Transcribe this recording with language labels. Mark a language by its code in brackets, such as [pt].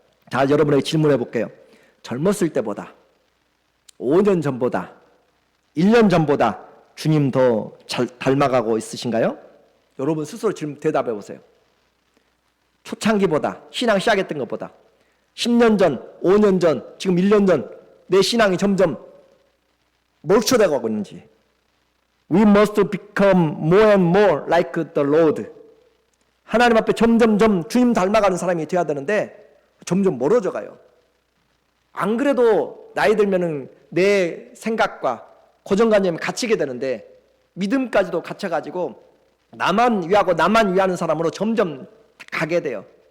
[ko] 자, 여러분에게 질문해 볼게요. 젊었을 때보다 5년 전보다 1년 전보다 주님 더 잘 닮아가고 있으신가요? 여러분 스스로 지금 대답해 보세요. 초창기보다, 신앙 시작했던 것보다 10년 전, 5년 전, 지금 1년 전 내 신앙이 점점 몰초되어 가고 있는지. [en] We must become more and more like the Lord. [ko] 하나님 앞에 점점점 주님 닮아가는 사람이 되어야 되는데 점점 멀어져 가요. 안 그래도 나이 들면은 내 생각과 고정관념이 갇히게 되는데 믿음까지도 갇혀가지고 나만 위하고 나만 위하는 사람으로 점점 가게 돼요.